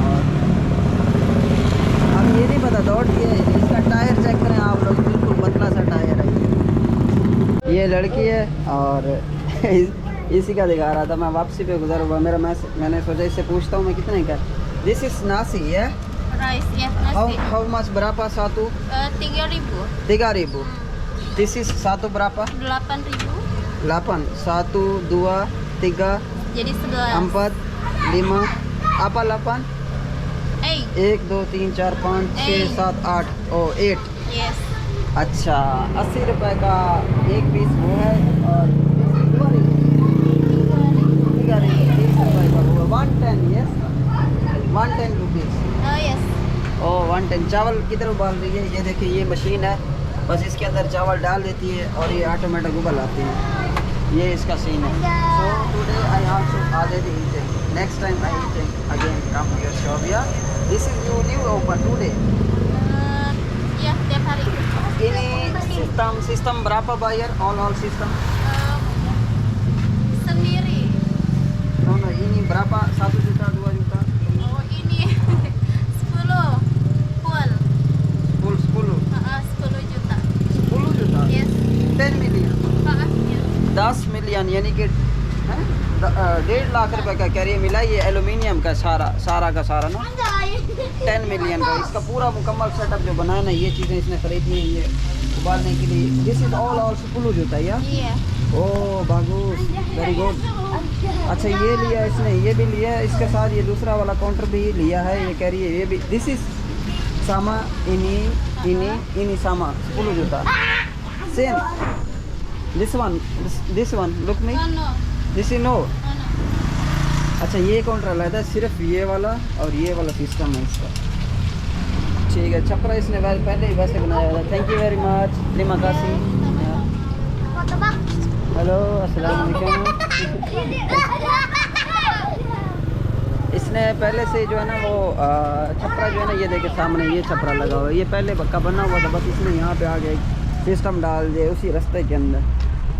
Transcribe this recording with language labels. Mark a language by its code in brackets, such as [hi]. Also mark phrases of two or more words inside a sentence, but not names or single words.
[hi] और अब ये नहीं पता दौड़ दिए, इसका टायर चेक करें आप लोग, बिल्कुल पतला सा टायर है। ये लड़की है और इसी का दिखा रहा था। मैं वापसी पे गुजर हुआ, मैंने सोचा इससे पूछता हूँ मैं कितने का। [en] this is नासी है। Rice [id] ya, nasi. [en] How much [id] berapa satu? 3.000. 3.000. [en] This is [id] satu berapa? 8.000. 8. 1 2 3 Jadi 11. 4 5 apa 8? 8. [hi] 1 2 3 4 5 6 7 8 ओ 8। Yes. अच्छा 80 रुपए का एक पीस वो है और 110 yes 110 रुपीज़। Oh yes. ओ 110। चावल किधर उबाल रही है? ये देखिए ये मशीन है, बस इसके अंदर चावल डाल देती है और ये ऑटोमेटिक उबल आती है। ये इसका सीन है। [en] so today I also already eating, next time I eating again come your shop ya this is you new open today. [id] Ya tiap hari. Ini sistem berapa bayar all sistem? Sendiri. No, ini berapa? 1 juta 2 juta? Oh ini 10 full. Full 10. 10 juta. 10 juta? Yes. [hi] 10 मिलियन। Yes. 10 मिलियन यानी कि 1.5 लाख रुपए का कैरियर मिला। ये एलुमिनियम का सारा का सारा ना 10 मिलियन का। इसका पूरा मुकम्मल सेटअप जो बनाया ना, ये चीज़ें इसने खरीदी हैं ये उबालने के लिए। [en] this is all full [hi] होता है [en] या? [id] Iya. [en] ओह बागूस, very good. [hi] अच्छा ये लिया इसने, ये भी लिया है इसके साथ, ये दूसरा वाला काउंटर भी लिया है। ये कह रही है ये भी। [en] this is [id] sama ini sama फुल होता सेम। [en] this one look me No, no. this is no. No, no. [hi] अच्छा ये काउंटर अलग है, सिर्फ ये वाला और ये वाला सिस्टम है इसका। ठीक है, छपरा इसने पहले ही वैसे बनाया था। [en] thank you very much, [id] terima kasih। हेलो [ar] السلام عليكم. [hi] इसने पहले से जो है ना वो छपरा जो है ना, ये देखे सामने ये छपरा लगा हुआ है, ये पहले का बना हुआ था, बस इसने यहाँ पे आके सिस्टम डाल दिए उसी रास्ते के अंदर।